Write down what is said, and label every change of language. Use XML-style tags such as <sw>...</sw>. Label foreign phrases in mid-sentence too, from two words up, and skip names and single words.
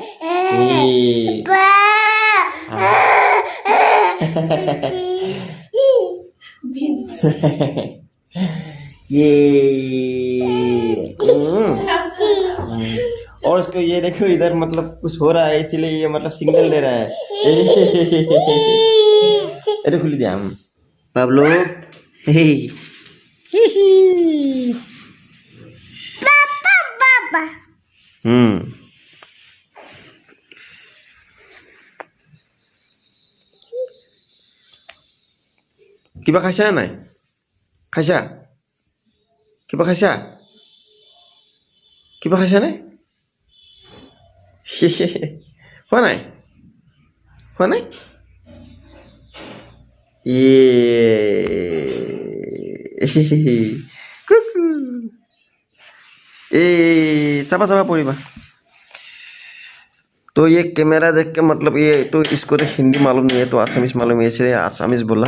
<hi>ये और उसको ये देखो इधर मतलब कुछ हो रहा है, इसीलिए ये मतलब सिग्नल दे रहा है। अरे खुली दिया हम पाब्लो।</hi> <as>কিবা খাইছা নাই? খাইছা? কিবা খাইছা? কিবা খাইছা নাই? খোৱা নাই? খোৱা নাই?</as> <hi>चापा चापा पड़ेगा। तो ये कैमरा देख के मतलब ये तो इसको तो हिंदी मालूम नहीं है, तो आसामीज मालूम है, इसलिए आसामीज बोला।</hi>